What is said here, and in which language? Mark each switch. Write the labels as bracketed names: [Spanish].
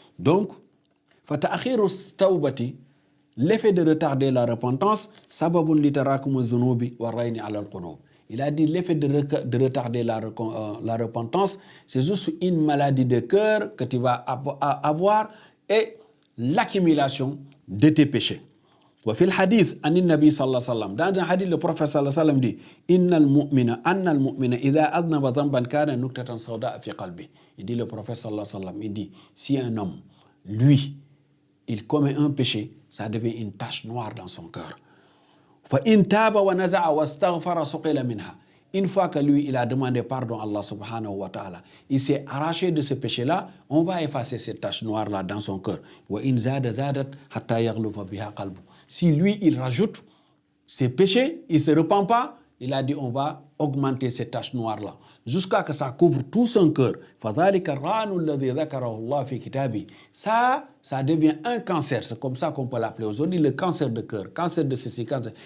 [Arabic] Donc, fata'akhiru tawbati, [French] l'effet de retarder la repentance, [Arabic] sababun litarakum zunubi wa rayni ala al-qunub. [French] Il a dit l'effet de retarder la repentance, c'est juste une maladie de cœur que tu vas avoir et l'accumulation de tes péchés. [Arabic] وفي الحديث عن النبي صلى الله عليه وسلم [French] dans un hadith le prophète [Arabic] صلى الله عليه وسلم [French] dit [Arabic] أن المؤمن إذا أذنب ذنبا كان نكتة سوداء في قلبه. [French] Il dit le prophète [Arabic] صلى الله عليه وسلم, [French] il dit si un homme, lui, il commet un péché, ça devient une tache noire dans son cœur. [Arabic] فإن تاب ونزع واستغفر سقل منها. [French] Une fois que lui, il a demandé pardon à Allah [Arabic] subhanahu wa ta'ala, [French] il s'est arraché de ce péché-là, on va effacer cette tache noire-là dans son cœur. [Arabic] وإن زاد زادت حتى يغلف بها قلبه. [French] Si lui, il rajoute ses péchés, il ne se repent pas, il a dit on va augmenter cette tache noire-là, jusqu'à que ça couvre tout son cœur. [Arabic] فَذَلِكَ الرَّانُ الَّذِي ذَكَرَهُ اللَّهُ فِي كِتَابِهِ. [French] Ça devient un cancer, c'est comme ça qu'on peut l'appeler aujourd'hui, le cancer de cœur, cancer de ceci, cancer.